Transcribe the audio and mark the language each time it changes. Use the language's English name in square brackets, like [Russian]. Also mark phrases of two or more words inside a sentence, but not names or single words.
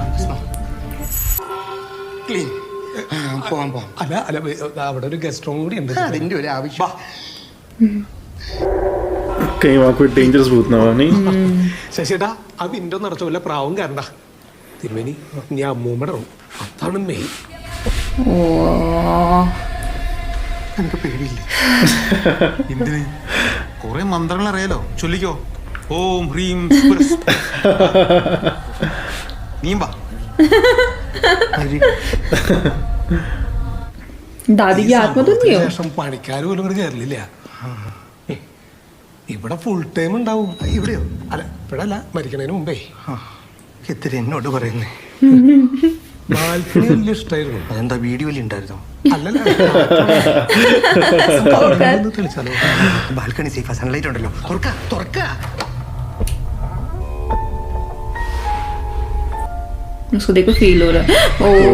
[Malayalam] ക്ലീൻ. പോവാം പോവാം. അല്ല അല്ല അവിടെ ഒരു ഗസ്റ്റ് റൂം കൂടി ഉണ്ട്. അതിന്റെ ഒരു ആവശ്യം. [Hindi] कहीं वहाँ कोई डेंजरस भूत ना हो नहीं. [Malayalam] ശശിയേട്ടാ ആ വിൻഡോ നിറച്ച പോലെ പ്രാവും കയറണ്ട തിരുമേനി. ഞാൻ അമ്മൂമ്മയുടെ റൂം അതാണ് മെയിൻ. ഓ. എനിക്ക് പേടിയില്ല. എന്തിന്? കുറെ മന്ത്രങ്ങൾ അറിയാലോ, ചൊല്ലിക്കോ. ഓം ഹ്രീം നീമ്പാ. [Hindi] दादी की आत्मा तो नहीं हो. [Malayalam] ശേഷം പണിക്കാർ പോലും ഇവിടെ കയറില്ല. ഇവിടെ ഫുൾ ടൈം ഉണ്ടാവും. ഇവിടെയോ? അല്ല ഇവിടല്ല, മരിക്കണതിന് മുമ്പേ. എത്ര എന്നോട് പറയുന്നേ. ബാൽക്കണി വലിയ ഇഷ്ടമായിരുന്നു. അതെന്താ വീഡിയോയിൽ ഉണ്ടായിരുന്നോ? അല്ലല്ല തെളിച്ചാലോ? ബാൽക്കണി സേഫാ, സൺലൈറ്റ് ഉണ്ടല്ലോ. തുറക്ക. [Hindi] उसको देखो फील हो रहा है. ओ